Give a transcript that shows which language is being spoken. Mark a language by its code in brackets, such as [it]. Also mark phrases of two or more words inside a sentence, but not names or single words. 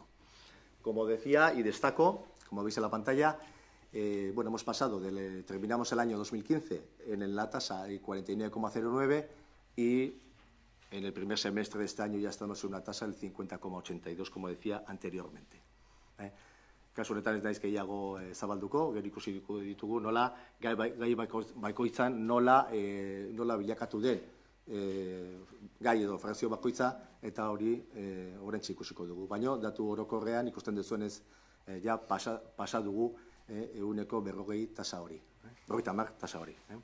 [es] Como decía y destaco, como veis en la pantalla, hemos pasado, terminamos el año 2015 en la tasa de 49,09 y en el primer semestre de este año ya estamos en una tasa del 50,82, como decía anteriormente. [eu] Kasu honetan ez naiz gehiago zabalduko, gero ikusi ditugu nola gai bakoitzan nola bilakatu den gai edo frakzio bakoitza, eta hori orentxe ikusiko dugu. Baina datu orokorrean ikusten dezuenez ja pasa dugu ehuneko 40 tasa hori, 50 tasa hori.